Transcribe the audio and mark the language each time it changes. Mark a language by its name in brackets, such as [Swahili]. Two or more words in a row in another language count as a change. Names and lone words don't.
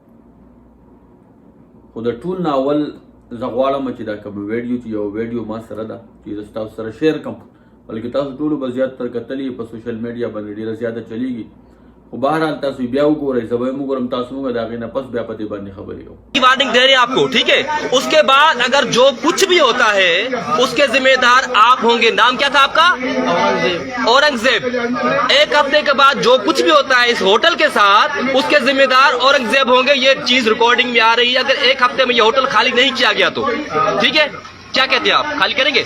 [Pashto] خو د ټول ناول زه غواړم چې دا کوم ویډیو چې یو ویډیو ما سره ده چې زه ستاسو سره شیر کوم، بلکې تاسو ټولو به زیاتر کتلی په [English] social media [Pashto] باندې ډېره زیاته چلیږي. خو بهرحال تاسو بیا وګورئ، زه به یې وګورم، تاسو موږ د هغې نه پس بیا په دې باندې خبرې کوو. [Urdu] وارننگ دے رہے ہیں آپ کو، ٹھیک ہے۔ اس کے بعد اگر جو کچھ بھی ہوتا ہے اس کے ذمہ دار آپ ہوں گے. نام کیا تھا آپ کا؟ اورنگزیب. ایک ہفتے کے بعد جو کچھ بھی ہوتا ہے اس ہوٹل کے ساتھ اس کے ذمہ دار اورنگزیب ہوں گے. یہ چیز ریکارڈنگ میں آ رہی ہے۔ اگر ایک ہفتے میں یہ ہوٹل خالی نہیں کیا گیا تو ٹھیک ہے، کیا کہتے ہیں آپ، خالی کریں گے?